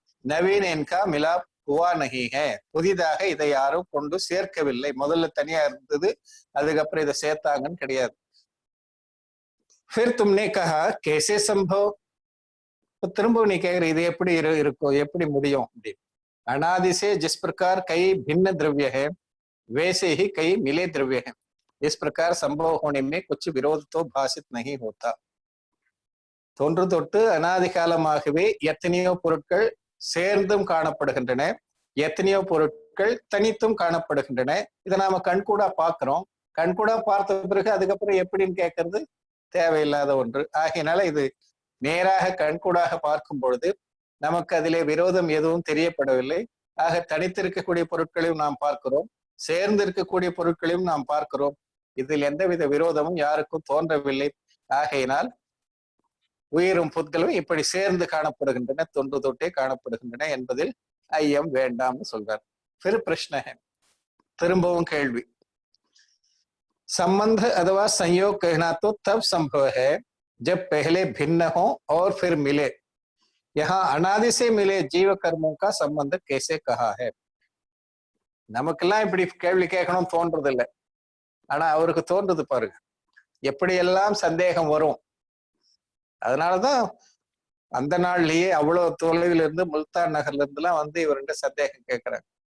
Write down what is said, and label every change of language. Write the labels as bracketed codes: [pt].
[hi] நவீன என்கா மிலா புவா நகிக. [ta] புதிதாக இதை யாரும் கொண்டு சேர்க்கவில்லை. முதல்ல தனியா இருந்தது, அதுக்கப்புறம் இதை சேர்த்தாங்கன்னு கிடையாது. [hi] फिर तुमने कहा कैसे संभव. [ta] திரும்ப நீ கேக்குற இது எப்படி இருக்கும், எப்படி முடியும் அப்படின்னு. [hi] अनादि से जिस प्रकार कई भिन्न द्रव्य है वैसे ही कई मिले द्रव्य है. इस प्रकार संभव होने में कुछ विरोध तो भाषित नहीं होता. [ta] தொன்று தொட்டு அனாதி காலமாகவே எத்தனையோ பொருட்கள் சேர்ந்தும் காணப்படுகின்றன, எத்தனையோ பொருட்கள் தனித்தும் காணப்படுகின்றன. இதை நாம கண்கூடா பார்க்கிறோம். கண்கூடா பார்த்த பிறகு அதுக்கப்புறம் எப்படின்னு கேட்கறது தேவையில்லாத ஒன்று. ஆகையினால இது நேராக கண்கூடாக பார்க்கும் பொழுது நமக்கு அதிலே விரோதம் எதுவும் தெரியப்படவில்லை. ஆக தனித்திருக்கக்கூடிய பொருட்களையும் நாம் பார்க்கிறோம், சேர்ந்து இருக்கக்கூடிய பொருட்களையும் நாம் பார்க்கிறோம். இதில் எந்தவித விரோதமும் யாருக்கும் தோன்றவில்லை. ஆகையினால் உயிரும் புத்களும் இப்படி சேர்ந்து காணப்படுகின்றன, தொன்று தொட்டே காணப்படுகின்றன என்பதில் ஐயம் வேண்டாம்னு சொல்றார். [hi] फिर प्रश्न है. [ta] திரும்பவும் கேள்வி. [hi] संबंध अथवा संयोग कहना तो तब संभव है जब पहले भिन्न हो और फिर मिले. यहाँ अनादि से मिले जीव कर्मों का संबंध कैसे कहा है. [ta] நமக்கெல்லாம் இப்படி கேள்வி கேட்கணும் தோன்றது இல்லை, ஆனா அவருக்கு தோன்றது பாருங்க. எப்படியெல்லாம் சந்தேகம் வரும். அதனாலதான் அந்த நாள்லயே அவ்வளவு தொலைவில் இருந்து முல்தான் நகர்ல இருந்து எல்லாம் வந்து இவர்கிட்ட சந்தேகம் கேட்கிறாங்க.